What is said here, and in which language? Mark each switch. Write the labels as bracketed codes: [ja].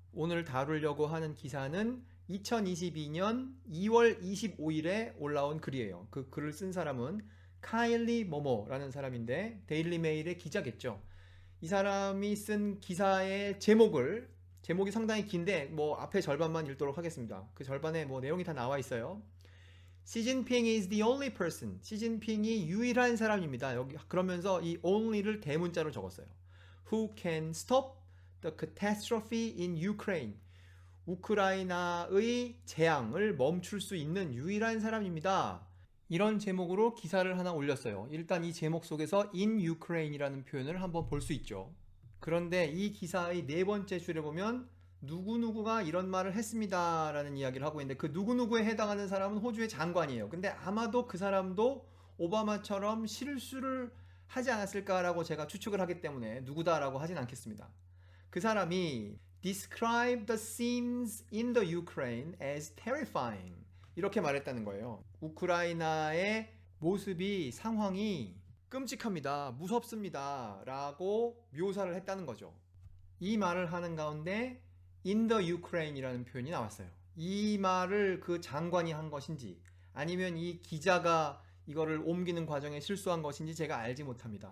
[ko] 오늘 다루려고 하는 기사는 2022년 2월 25일에 올라온 글이에요. 그 글을 쓴 사람은 카일리 모모라는 사람인데 데일리 메일의 기자겠죠. 이 사람이 쓴 기사의 제목이 상당히 긴데 뭐 앞에 절반만 읽도록 하겠습니다. 그 절반에 뭐 내용이 다 나와 있어요. [en] 시진핑 is the only person. [ko] 시진핑이 유일한 사람입니다. 여기 그러면서 이 only를 대문자로 적었어요. [en] Who can stop the catastrophe in Ukraine. [ko] 우크라이나의 재앙을 멈출 수 있는 유일한 사람입니다. 이런 제목으로 기사를 하나 올렸어요. 일단 이 제목 속에서 [en] in Ukraine [ko] 이라는 표현을 한번 볼 수 있죠. 그런데 이 기사의 네 번째 줄에 보면 누구누구가 이런 말을 했습니다 라는 이야기를 하고 있는데 그 누구누구에 해당하는 사람은 호주의 장관이에요. 근데 아마도 그 사람도 오바마처럼 실수를 하지 않았을까라고 제가 추측을 하기 때문에 누구다라고 하진 않겠습니다. 그 사람이 [en] describe the scenes in the Ukraine as terrifying [ko] 이렇게 말했다는 거예요. 우크라이나의 모습이 상황이 끔찍합니다. 무섭습니다. 라고 묘사를 했다는 거죠. 이 말을 하는 가운데 [en] in the Ukraine [ko] 이라는 표현이 나왔어요. 이 말을 그 장관이 한 것인지 아니면 이 기자가 이거를 옮기는 과정에 실수한 것인지 제가 알지 못합니다.